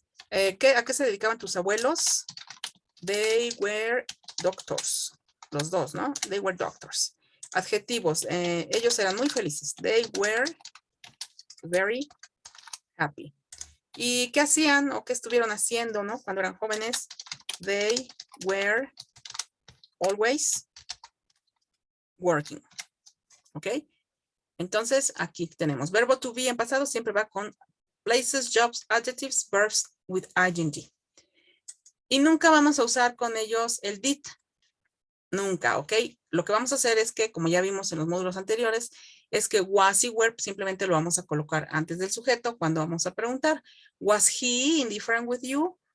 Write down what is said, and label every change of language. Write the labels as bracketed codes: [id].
[es] ¿A qué se dedicaban tus abuelos? [en] They were doctors. [es] Los dos, ¿no? [en] They were doctors. [es] Adjetivos. Ellos eran muy felices. [en] They were very happy. [es] ¿Y qué hacían o qué estuvieron haciendo, no? Cuando eran jóvenes. [en] They were always working. [es] ¿Ok? Entonces, aquí tenemos. Verbo to be en pasado siempre va con [en] places, jobs, adjectives, verbs with ing. [es] Y nunca vamos a usar con ellos el did. Nunca, ¿ok? Lo que vamos a hacer es que, como ya vimos en los módulos anteriores, es que was y were simplemente lo vamos a colocar antes del sujeto cuando vamos a preguntar. [en] Was he indifferent with you?